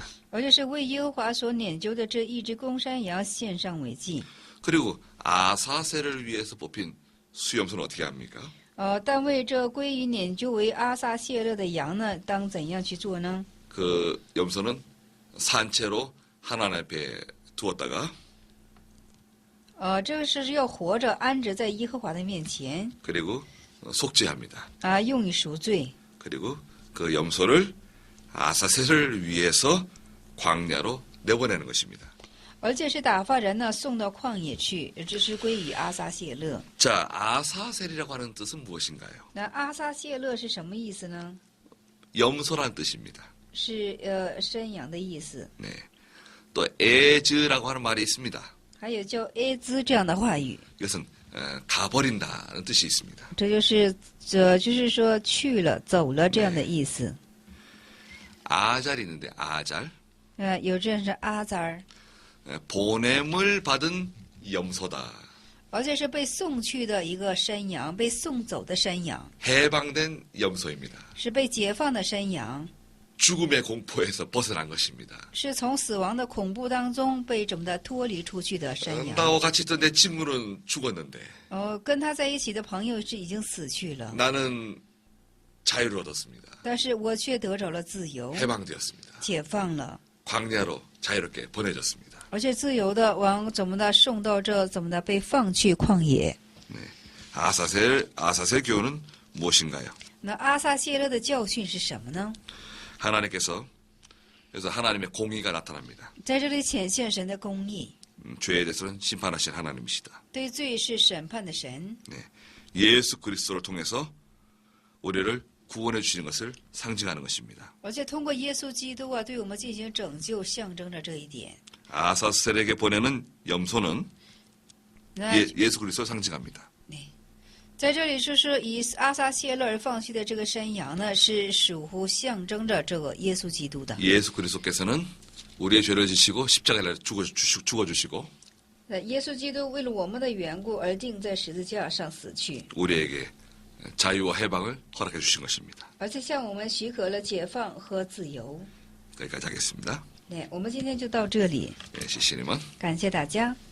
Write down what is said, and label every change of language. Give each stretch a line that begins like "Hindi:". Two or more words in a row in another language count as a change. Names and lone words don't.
Chinese: 而且是为耶和华所撵阄的这1只公山羊献上为祭。
Korean: 그리고 아사셀을 위해서 뽑힌 수염소는 어떻게 합니까?
Chinese: 但为这归于撵阄为阿撒谢勒的羊呢，当怎样去做呢？
Korean: 그 염소는 산채로 하나님 앞에 두었다가
Chinese: 这个是要活着安置在耶和华的面前
Korean: 그리고 속죄합니다.
Chinese: 用以赎罪。
Korean: 그리고 그 염소를 아사셀을 위해서 광야로 내보내는 것입니다.
Chinese: 而且是打发人呢送到旷野去，这是归于阿撒谢勒。
Korean: 자, 아사셀이라고 하는 뜻은 무엇인가요?
Chinese: 那阿撒谢勒是什么意思呢？
Korean: 염소라는 뜻입니다.
Chinese: 是山羊的意思。
Korean: 네. 또 에즈라고 하는 말이 있습니다.
Chinese: 还有叫埃兹这样的话语，
Korean: 이것은 가버린다는 뜻이 있습니다.
Chinese: 这就是说去了、走了这样的意思。
Korean: 아잘이 있는데 아잘
Chinese: 有这样是阿扎尔，
Korean: 보냄을 받은 염소다.
Chinese: 而且是被送去的一个山羊，被送走的山羊，
Korean: 해방된 염소입니다.
Chinese: 是被解放的山羊，
Korean: 죽음의 공포에서 벗어난 것입니다.
Chinese: 是从死亡的恐怖当中被怎么的脱离出去的山羊。
Korean: 나와 같이 있던 내 친구는 죽었는데
Chinese: 跟他在一起的朋友是已经死去了，
Korean: 나는 자유를 얻었습니다.
Chinese: 但是我却得着了自由，
Korean: 해방되었습니다.
Chinese: 解放了，
Korean: 광야로 자유롭게 보내졌습니다.
Chinese: 而且自由的往怎么的送到这怎么的被放去旷野。
Korean: 아사셀 교훈은 무엇인가요?
Chinese: 那阿撒谢勒的教训是什么呢？
Korean: 하나님께서 그래서 하나님의 공의가 나타납니다.
Chinese: 在这里显现神的公义，
Korean: 죄에 대해서는 심판하신 하나님이시다.
Chinese: 对罪是审判的神，
Korean: 예수 그리스도를 통해서 우리를 구원해 주시는 것을 상징하는 것입니다.
Chinese: 而且通过耶稣基督啊，对我们进行拯救，象征着这一点。
Korean: 아사셀에게 보내는 염소는
Chinese: 那
Korean: 예수 그리스도를 상징합니다.
Chinese: 在这里就是以阿撒谢勒而放弃的这个山羊呢，是属乎象征着这个耶稣基督的。
Korean: 예수 그리스도께서는 우리의 죄를 지시고 십자가에 죽어주시고
Chinese: 耶稣基督为了我们的缘故而定在十字架上死去，
Korean: 우리에게 자유와 해방을 허락해 주신 것입니다.
Chinese: 而且向我们许可了解放和自由。
Korean: 여기까지 하겠습니다.
Chinese: 我们今天就到这里，
Korean: 시시님은
Chinese: 感谢大家。